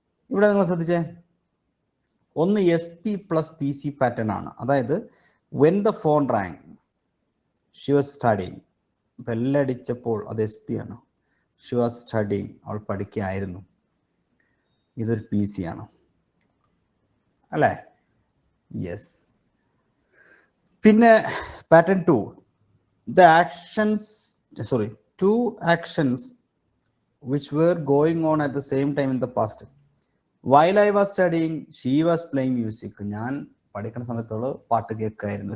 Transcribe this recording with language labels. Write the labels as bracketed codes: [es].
[ml] ഇവിടെ നിങ്ങൾ ശ്രദ്ധിച്ചേ, ഒന്ന് SP പ്ലസ് PC പാറ്റേൺ ആണ്. അതായത് [en] when the phone rang she was studying, [ml] ബെല്ലടിച്ചപ്പോൾ അത് SP ആണ്. [en] she was studying, [ml] അവൾ പഠിക്കുകയായിരുന്നു. ഇതൊരു PC ആണ് അല്ലേ? [en] Yes. [ml] പിന്നെ pattern 2, [en] the actions, sorry, two actions which were going on at the same time in the past. While I was studying, she was playing music. [ml] ഞാൻ പഠിക്കുന്ന സമയത്തോട് പാട്ട് കേൾക്കായിരുന്നു.